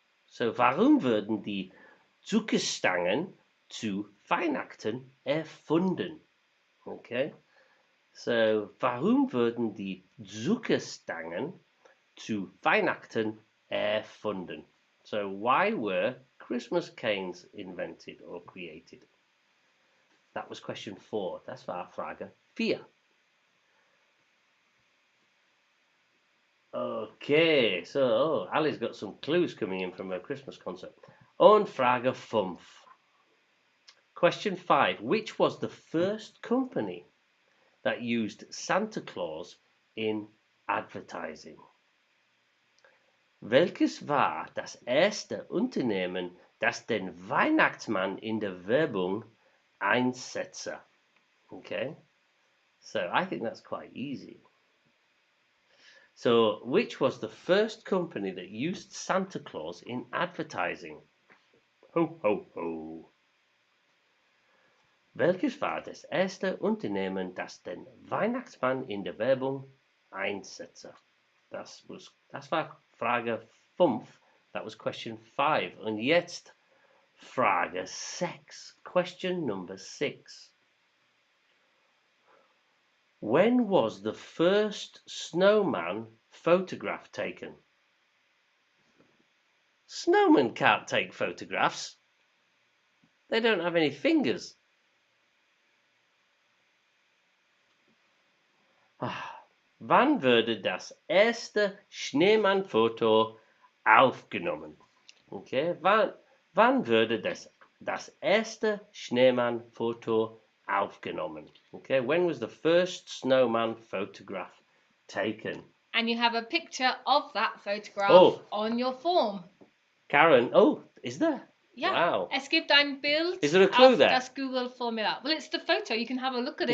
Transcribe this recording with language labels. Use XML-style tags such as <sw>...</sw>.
<de>So, warum wurden die Zuckerstangen zu Weihnachten erfunden? Okay, so warum wurden die Zuckerstangen zu Weihnachten erfunden?</de> <en>So, why were Christmas canes invented or created? That was question 4.</en> <de>Das war Frage 4.</de> <en>Okay, so Ali's got some clues coming in from her Christmas concert.</en> <de>Und Frage 5.</de> <en>Question 5. Which was the first company that used Santa Claus in advertising?</en> <de>Welches war das erste Unternehmen, das den Weihnachtsmann in der Werbung einsetzte?</de> <en>Okay, so I think that's quite easy. So, which was the first company that used Santa Claus in advertising? Ho, ho, ho.</en> <de>Welches war das erste Unternehmen, das den Weihnachtsmann in der Werbung einsetzte? Das war Frage 5.</de> <en>That was question 5.</en> <de>Und jetzt Frage 6.</de> <en>Question number 6. When was the first snowman photograph taken? Snowmen can't take photographs. They don't have any fingers.</en> <de>Wann wurde das erste Schneemann-Foto aufgenommen? Okay, wann wurde das erste Schneemann-Foto aufgenommen?</de> <en>Okay, when was the first snowman photograph taken? And you have a picture of that photograph on your form. Karen, is there? Yeah. Wow.</en> <de>Es gibt ein Bild.</de> <en>Is there a clue there?</en> <de>Das Google Formula.</de> <en>Well, it's the photo. You can have a look at it.</en>